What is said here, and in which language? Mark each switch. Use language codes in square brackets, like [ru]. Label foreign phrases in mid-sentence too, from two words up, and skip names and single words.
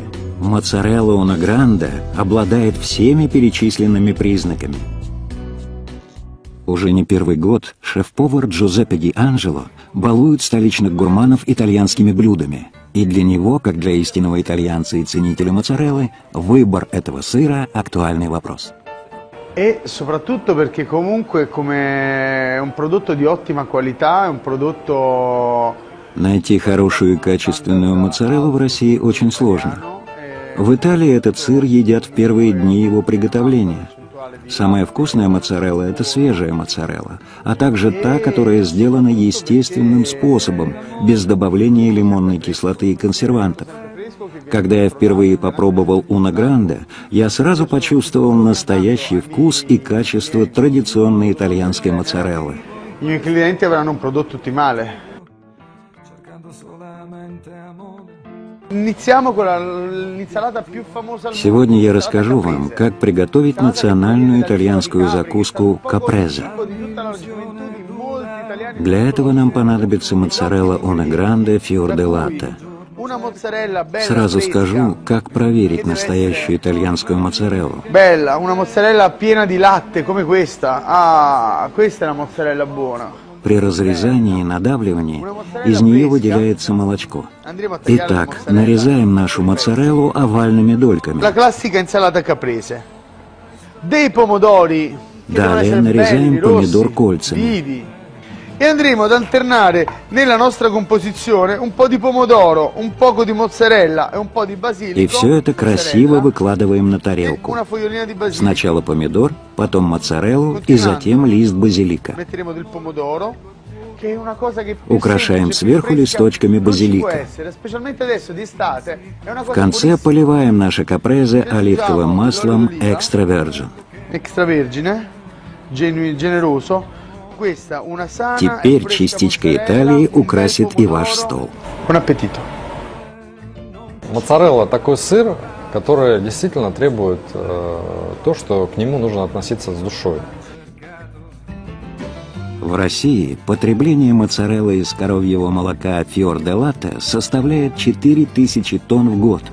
[ru] Моцарелла Уна Гранде обладает всеми перечисленными признаками. Уже не первый год шеф-повар Джузеппе Ди Анджело балует столичных гурманов итальянскими блюдами. И для него, как для истинного итальянца и ценителя моцареллы, выбор этого сыра – актуальный вопрос. [it] E soprattutto perché comunque come un prodotto di ottima qualità, è un prodotto... [ru] Найти хорошую и качественную моцареллу в России очень сложно. В Италии этот сыр едят в первые дни его приготовления. Самая вкусная моцарелла – это свежая моцарелла, а также та, которая сделана естественным способом, без добавления лимонной кислоты и консервантов. Когда я впервые попробовал Уна Гранде, я сразу почувствовал настоящий вкус и качество традиционной итальянской моцареллы. [it] I miei clienti avranno un prodotto ottimale. [ru] Сегодня я расскажу вам, как приготовить национальную итальянскую закуску капрезе. Для этого нам понадобится моцарелла Уна Гранде Fior di Latte. Сразу скажу, как проверить настоящую итальянскую моцареллу. [it] Bella, una mozzarella piena di latte come questa. Ah, questa è la mozzarella buona. [ru] При разрезании и надавливании из нее выделяется молочко. Итак, нарезаем нашу моцареллу овальными дольками. [it] La classica insalata caprese. Dei pomodori. [ru] Далее нарезаем помидор кольцами. [it] Vivi. E andremo ad alternare nella nostra composizione un po' di pomodoro, un poco di mozzarella e un po' di basilico. [ru] И все это красиво выкладываем на тарелку. [it] Una fogliolina di basilico. [ru] Сначала помидор, потом моцареллу и затем лист базилика. [it] Metteremo del pomodoro, che è una cosa che più [ru] Украшаем [it] semplice, [ru] сверху [it] più fresca [ru] листочками [it] non ci può [ru] базилика. [it] essere, specialmente adesso d'estate. È una [ru] В [it] cosa [ru] конце [it] buonissima. [ru] поливаем наше капрезе оливковым маслом [en] extra virgin. [it] Extravergine, generoso. Questa una sana e [ru] Теперь [it] fresca [ru] частичка [it] mozzarella, [ru] Италии [it] un bel [ru] украсит и ваш [it] pomodoro. [ru] стол. [it] Buon appetito. [ru] Моцарелла – такой сыр, который действительно требует то, что к нему нужно относиться с душой. В России потребление моцареллы из коровьего молока Fior di Latte составляет 4000 тонн в год.